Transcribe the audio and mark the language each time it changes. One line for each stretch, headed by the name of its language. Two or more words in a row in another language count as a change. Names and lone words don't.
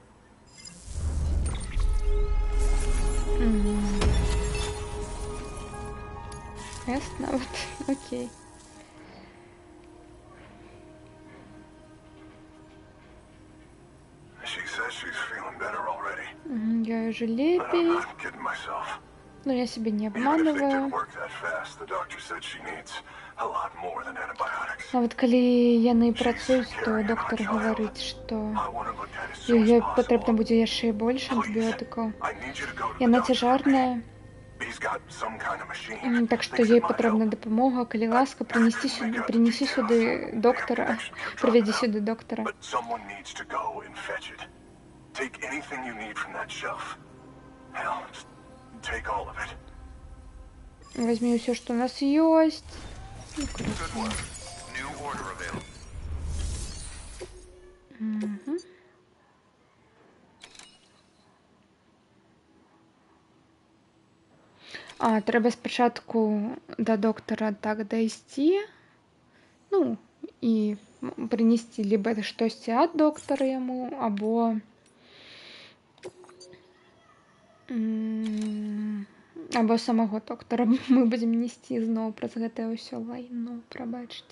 Russian: Ясно, вот, окей.
English: She says she's feeling better already.
Russian: Я уже
English: I'm
Belarusian: лепей,
English: not kidding myself.
Russian: но я себя не
English: Even if they did
Russian: обманываю.
English: work that fast, the doctor said she needs a lot more than antibiotics.
Belarusian: А вот калі яны працуюць, то доктар говорыць, што
English: I want her looked at as soon as
Belarusian: ёй
English: possible.
Belarusian: патрэбна будзе яшчэ і больш антыбіётыкаў.
English: I need you to go to the
Belarusian: Яна
English: doctor's
Belarusian: цяжарная,
English: He's got some kind of machine.
Belarusian: так што
English: Thinks
Belarusian: ёй
English: it might
Belarusian: патрэбна
English: help.
Belarusian: дапамога. Калі ласка, прынесі сюды доктара, прывядзі сюды доктара.
English: But someone needs to go and fetch it. Take anything you need from that shelf. Hell, just take all of it.
Belarusian: Возьми ўсё, што у нас ёсць. Ну,
English: Good work. New order available.
Belarusian: Трэба спачатку да доктара так дайсці, ну, і прынесці либо штосьці ад доктара яму, або самого доктара мы будзем несці зноў праз гэтае ўсё лайно, прабачце.